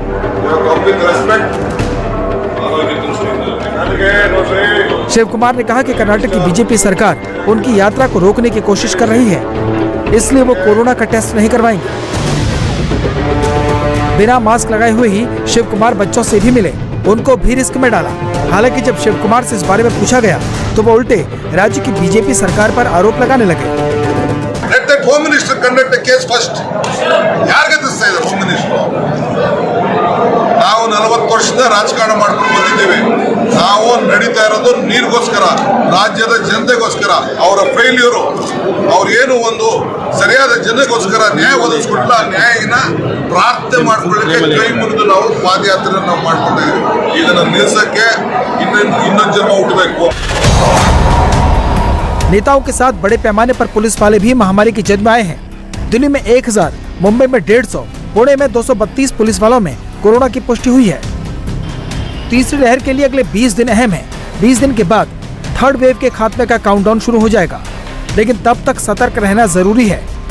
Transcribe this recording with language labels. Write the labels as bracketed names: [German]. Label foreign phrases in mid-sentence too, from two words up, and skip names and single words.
[Hindi] शिव कुमार ने कहा कि कर्नाटक की बीजेपी सरकार उनकी यात्रा को रोकने की कोशिश कर रही है, इसलिए वो कोरोना का टेस्ट नहीं करवाएंगे। बिना मास्क लगाए हुए ही शिव कुमार बच्चों से भी मिले, उनको भी रिस्क में डाला। हालांकि जब शिव कुमार से इस बारे में पूछा गया तो वो उल्टे राज्य की बीजेपी सरकार पर आरोप लगाने लगे। [English] Let that Home Minister conduct a case first. [Kannada] ಯಾರಿಗೆ ತಿಳಿಸ್ತಾ ಇದ್ದಾರೆ [English] Home Minister? [Kannada] ನಾವು 40 ವರ್ಷದ ರಾಜಕಾರಣ ಮಾಡ್ಕೊಂಡು ಬಂದಿದ್ದೇವೆ. ನಾವು ನಡೀತಾ ಇರೋದು ನೀರಿಗೋಸ್ಕರ, ರಾಜ್ಯದ ಜನತೆಗೋಸ್ಕರ. ಅವರ ಫೇಲ್ಯೂರು, ಅವ್ರು ಏನು ಒಂದು ಸರಿಯಾದ ಜನತೆಗೋಸ್ಕರ ನ್ಯಾಯ ಒದಗಿಸ್ಕೊಟ್ಟಿಲ್ಲ, ನ್ಯಾಯನ ಪ್ರಾರ್ಥನೆ ಮಾಡ್ಕೊಳ್ಳಿಕ್ಕೆ ಕೈ ಮುರಿದು ನಾವು ಪಾದಯಾತ್ರೆ ನಾವು ಮಾಡ್ಕೊಂಡಿದ್ದೀವಿ. ಇದನ್ನ ನಿಲ್ಲಿಸಕ್ಕೆ ಇನ್ನೊಂದು ಜನ್ಮ ಹುಟ್ಟಬೇಕು। [Hindi] नेताओं के साथ बड़े पैमाने पर पुलिस वाले भी महामारी की जद में आए हैं। दिल्ली में 1000, मुंबई में 150, पुणे में 232 पुलिस वालों में कोरोना की पुष्टि हुई है। तीसरी लहर के लिए अगले 20 दिन अहम है। 20 दिन के बाद [English] third wave [Hindi] के खात्मे का काउंटडाउन शुरू हो जाएगा, लेकिन तब तक सतर्क रहना जरूरी है।